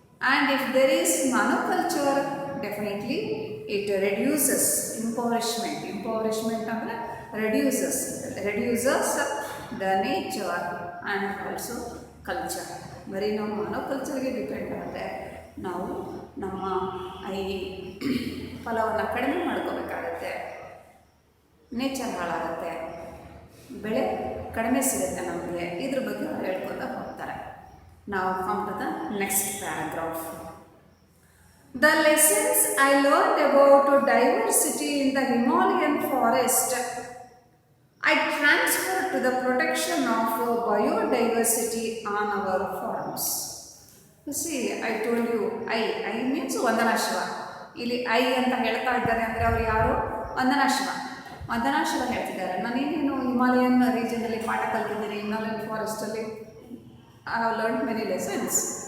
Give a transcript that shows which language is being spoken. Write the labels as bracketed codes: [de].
[en] And if there is monoculture, definitely it reduces impoverishment. Impoverishment ಅಂದರೆ reduces the nature and also culture. [kn] ಬರೀ ನಾವು ಮೊನೋಕಲ್ಚರ್ಗೆ depend ಆದರೆ ನಾವು ನಮ್ಮ ಈ ಫಲವನ್ನು ಕಡಿಮೆ ಮಾಡ್ಕೋಬೇಕಾಗತ್ತೆ, ನೇಚರ್ ಹಾಳಾಗುತ್ತೆ, ಬೆಳೆ ಕಡಿಮೆ ಸಿಗುತ್ತೆ ನಮಗೆ. ಇದ್ರ ಬಗ್ಗೆ ಅವ್ರು ಹೇಳ್ಕೊತಾ ಹೋಗ್ತಾರೆ. ನಾವು [en] Come to the next paragraph. The lessons I learned about diversity in the Himalayan forest I transfer to the protection of biodiversity on our farms. You see, I told you, I means Vandana Shiva. [kn] ಇಲ್ಲಿ I ಅಂತ ಹೇಳ್ತಾ ಇದ್ದಾರೆ ಅಂದರೆ ಅವರು ಯಾರು? ವಂದನಾ ಶಿವ. ವಂದನಾ ಶಿವ ಹೇಳ್ತಿದ್ದಾರೆ, ನಾನೇನೇನು Himalayan ರೀಜನಲ್ಲಿ ಪಾಠ ಕಲ್ತಿದ್ದೀನಿ, Himalayan ಫಾರೆಸ್ಟಲ್ಲಿ [en] I have learn many lessons.